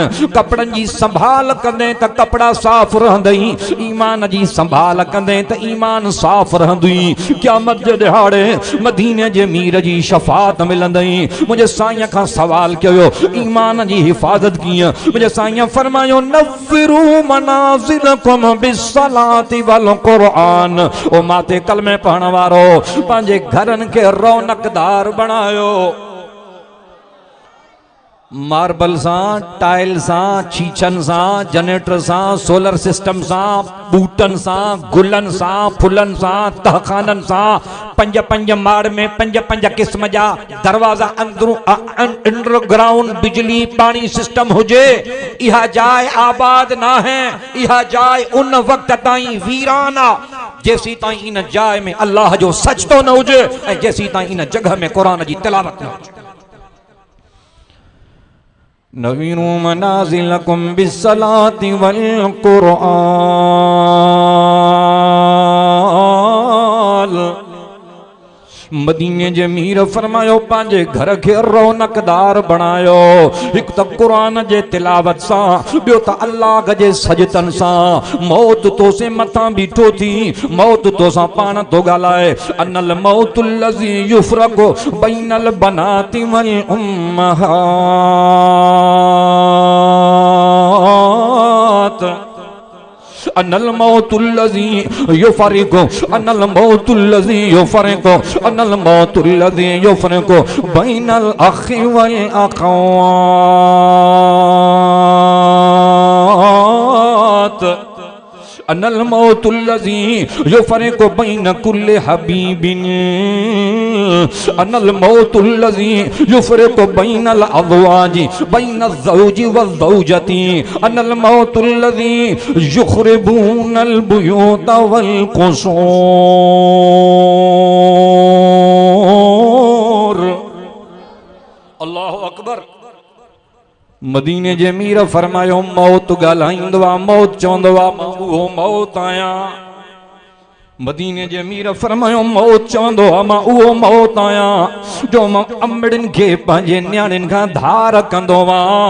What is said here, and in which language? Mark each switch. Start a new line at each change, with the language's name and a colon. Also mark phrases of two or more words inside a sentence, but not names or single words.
Sindhi: कपड़नि जी संभाल कंदे त कपड़ा साफ़ रहंदई, ईमान जी संभाल कंदे त ईमान साफ़ रहंदई। क़यामत जे ॾिहाड़े मदीने जे मीर जी शफ़ाअत मिलंदई। मुझे साईं का सवाल कयो ईमान जी हिफाजत कीअं।
Arabic: मुझे साईं फरमायो نوروا منازلكم بالصلاة والقرآن.
Sindhi: ओ माते कलमे पढ़ण वारो पंहिंजे घरनि खे रौनकदार बणायो। मार्बल सां, टाइल सां, छीछन सां, जनरेटर सां,
English: solar system
Sindhi: सां, बूटन सां, गुलन सां, फुलन सां, तहखानन सां, पंज पंज माड़ में पंज पंज किस्म जा दरवाजा अंडरग्राउंड बिजली पानी सिस्टम हुजे। इहा जाए आबाद ना है, इहा जाए उन वक्त ताईं वीराना जैसी ताईं इन जाए में अल्लाह जो सच तो न हुजे ऐं जैसी ताईं इन जगह में कुरान जी तिलावत न हुजे।
Arabic: نوروا منازلكم بالصلاة والقرآن.
Sindhi: मदीने जे मीर फरमायो पंहिंजे घर खे रौनकदार बणायो। हिकु त क़ुरान जे तिलावत सां, ॿियो त अल्लाह जे सजतन सां। मौत तो से मथां बीठो थी, मौत तो सां पाण तो ॻाल्हाए।
Arabic: أنا الموت الذي يفرق بين البنات والأمهات. أنا الموت الذي يفرق أنا الموت الذي يفرق أنا الموت الذي يفرق بين الأخ والأخوات. أنا الموت الذي يفرق بين كل حبيب، أنا الموت الذي يفرق بين الأزواج بين الزوج والزوجة، أنا الموت الذي يخربون البيوت والقصور. الله أكبر.
Sindhi: मदीने जे मीर फरमायो मौत ॻाल्हाईंदो आहे, मौत चवंदो आहे मां उहो मौत आहियां। मदीने जे मीर फरमायो मौत चवंदो आहे मां उहो मौत आहियां जो मां अमड़िन खे पंहिंजे न्याणियुनि खां धार कंदो आहियां।